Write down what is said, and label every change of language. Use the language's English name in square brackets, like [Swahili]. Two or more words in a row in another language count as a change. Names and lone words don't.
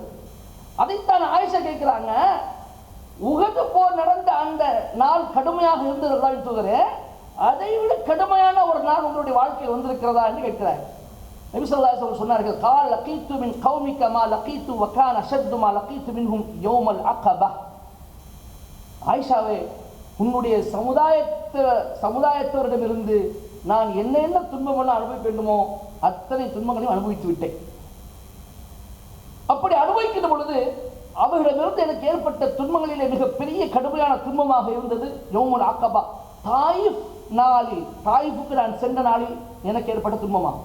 [Tamil] அதைத்தான் ஆயிஷா கேட்கிறாங்க, உஹது போர் நடந்த அந்த நாள் கடுமையாக இருந்தது அல்லாஹ்வின் தூதரே, அதை விட கடுமையான ஒரு நாள் உங்களுடைய வாழ்க்கையில் வந்திருக்கிறதா என்று கேட்கிறார். நபி [Arabic] صلى الله عليه وسلم [Tamil] சொன்னார்கள், [Arabic] قال لقيت من قومك ما لقيت وكان اشد ما لقيت منهم يوم العقبه. [Tamil] ஆயிஷாவே, உன்னுடைய சமுதாயத்தவரிடமிருந்து நான் என்ன துன்பமெல்லாம் அனுபவிக்க வேண்டுமோ அத்தனை துன்பங்களையும் அனுபவித்து விட்டேன். அப்படி அனுபவிக்கின்ற பொழுது அவர்களிடமிருந்து எனக்கு ஏற்பட்ட துன்பங்களிலே மிகப்பெரிய கடுமையான துன்பமாக இருந்தது [Arabic] يوم العقبة, [Tamil] தாயிஃப் நாளில், தாயிஃபுக்கு நான் சென்ற நாளில் எனக்கு ஏற்பட்ட துன்பமாகும்.